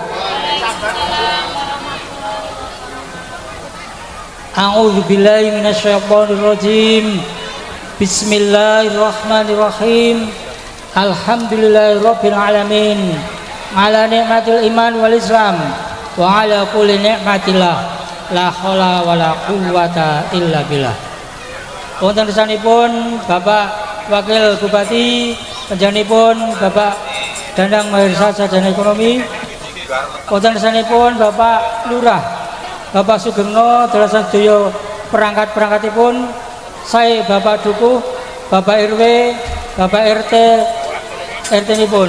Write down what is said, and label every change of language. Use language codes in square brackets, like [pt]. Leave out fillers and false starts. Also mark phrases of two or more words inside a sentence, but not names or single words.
[ar] أعوذ بالله من الشيطان الرجيم. بسم الله الرحمن الرحيم. الحمد لله رب العالمين. على نعمة الإيمان والإسلام وعلى كل نعمة الله. لا حول ولا قوة إلا بالله. [jv] Wonten kersanipun Bapak Wakil Bupati, panjenenganipun Bapak Danang Maersa Sarjana Ekonomi, wonten kersanipun Bapak Lurah, Bapak Sugeng dalasan sedaya perangkat-perangkatipun, saya Bapak Dukuh, Bapak RW, Bapak RT, RT-nipun.